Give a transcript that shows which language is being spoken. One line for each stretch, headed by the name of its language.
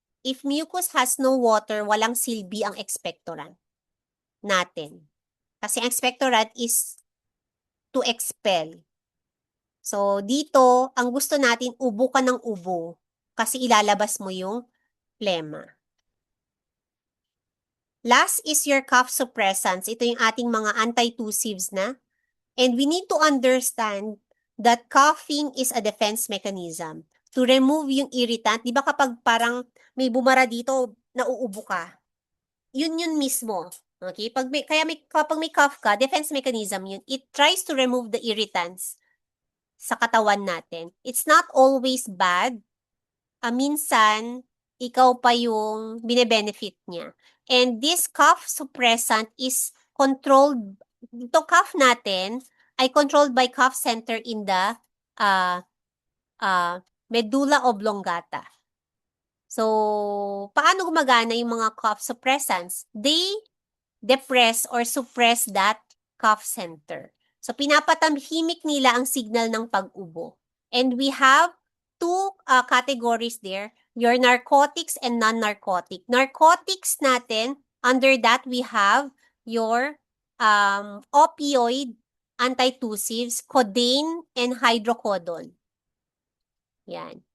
English: If mucus has no water,
Filipino: walang silbi ang expectorant natin. Kasi ang expectorant
English: is to expel.
Filipino: So, dito, ang gusto natin, ubo ka ng ubo kasi ilalabas mo yung phlegma.
English: Last is your cough suppressants.
Filipino: Ito yung ating mga antitussives na.
English: And we need to understand that coughing is a defense mechanism. To remove
Filipino: yung irritant, di ba kapag parang may bumara dito, nauubo ka? Yun mismo. Okay? Kapag may cough ka, defense mechanism yun.
English: It tries to remove the irritants
Filipino: sa katawan natin.
English: It's not always bad.
Filipino: Minsan, ikaw pa yung bine-benefit niya.
English: And this cough suppressant is controlled,
Filipino: ito cough natin ay
English: controlled by cough center in the medulla oblongata.
Filipino: So, paano gumagana yung mga cough suppressants?
English: They depress or suppress that cough center.
Filipino: So, pinapatamhimik nila ang signal ng pag-ubo.
English: And we have two categories there, your narcotics and non-narcotic. Narcotics natin, under that we have your opioid, antitussives, codeine, and hydrocodone. Yan.